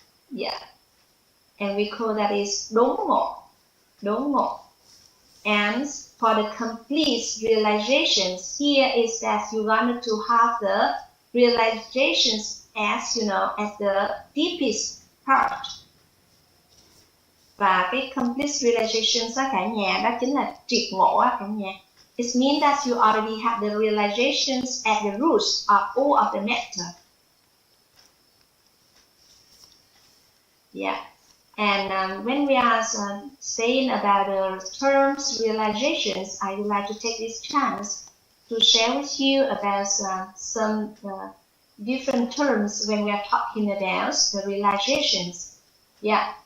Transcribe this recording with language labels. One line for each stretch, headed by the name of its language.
English: Yeah, and we call that is đốn ngộ, đốn ngộ. And for the complete realizations, here is that you're going to have the realizations as as the deepest part.
Vietnamese: Và cái
English: complete realizations
Vietnamese: đó cả nhà, đó chính là triệt ngộ á cả nhà.
English: It means that you already have the realizations at the roots of all of the matter. Yeah, and when we are saying about the terms realizations, I would like to take this chance to share with you about some different terms when we are talking about the realizations. Yeah.